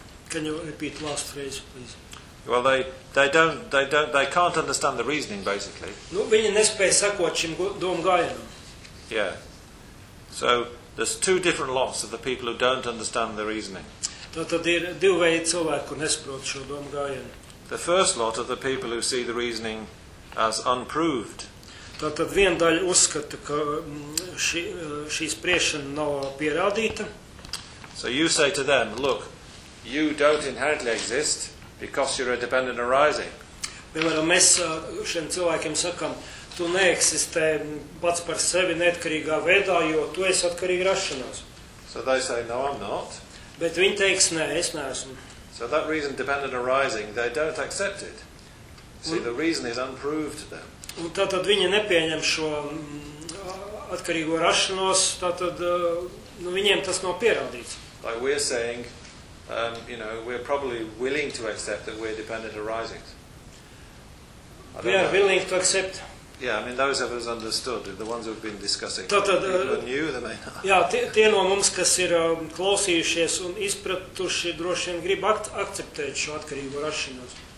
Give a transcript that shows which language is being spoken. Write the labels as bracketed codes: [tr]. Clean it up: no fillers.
[en] Can you repeat last phrase, please? Well, they can't understand the reasoning, basically. [lv] Nu, viņi nespēj sakot šim domgājumam. [en] Yeah. So there's two different lots of the people who don't understand the reasoning. [lv] Tad ir divi veidi cilvēki, kur nesaprot šo domgājumu. [en] The first lot are the people who see the reasoning as unproved. [lv] Tad viena daļa uzskata, ka šī spriešana nav pierādīta. [en] So you say to them, look, you don't inherently exist because you're a dependent arising. [lv] Piemēram, mēs šiem cilvēkiem sakam, tu neeksistē pats par sevi neatkarīgā veidā, jo tu esi atkarīga rašanās. [en] So they say, no, I'm not. [lv] Bet viņi teiks, nē, es neesmu. [en] So that reason dependent arising, they don't accept it. See, the reason is unproved to them. [lv] Un tātad viņi nepieņem šo atkarīgo rašanos, tātad nu, viņiem tas nav pierādīts. [en] Like we're saying, you know, we're probably willing to accept that we're dependent arising. We are willing to accept. Yeah, I mean, those of us understood, the ones who've been discussing, tātad, people are new, they may not. [lv] Jā, tie no mums, kas ir klausījušies un izpratuši, droši vien grib akceptēt šo atkarīgo rašanos.